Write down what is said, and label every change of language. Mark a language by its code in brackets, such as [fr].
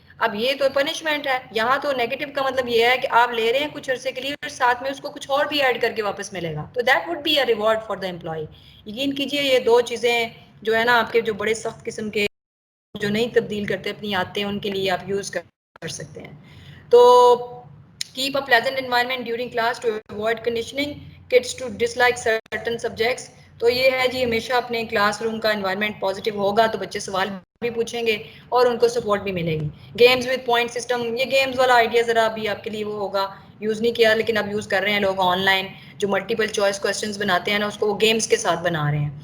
[ur] اب یہ تو پنشمنٹ ہے. یہاں تو نیگیٹو کا مطلب یہ ہے کہ آپ لے رہے ہیں کچھ عرصے کے لیے اور ساتھ میں اس کو کچھ اور بھی ایڈ کر کے واپس ملے گا, تو [en] That would be a reward for the employee. [ur] یقین کیجئے یہ دو چیزیں جو ہے نا آپ کے جو بڑے سخت قسم کے جو نہیں تبدیل کرتے اپنی عادتیں, ان کے لیے آپ یوز کر سکتے ہیں. [en] تو keep a pleasant environment during class to avoid conditioning kids to dislike certain subjects. [ur] تو یہ ہے جی, ہمیشہ اپنے کلاس روم کا انوائرمنٹ پازیٹیو ہوگا تو بچے سوال بھی پوچھیں گے اور ان کو سپورٹ بھی ملے گی. گیمز ود پوائنٹ سسٹم, یہ گیمز والا آئیڈیا ذرا ابھی آپ کے لیے وہ ہوگا, یوز نہیں کیا لیکن اب یوز کر رہے ہیں لوگ آن لائن. جو ملٹیپل چوائس کوسچنز بناتے ہیں نا, اس کو وہ گیمز کے ساتھ بنا رہے ہیں.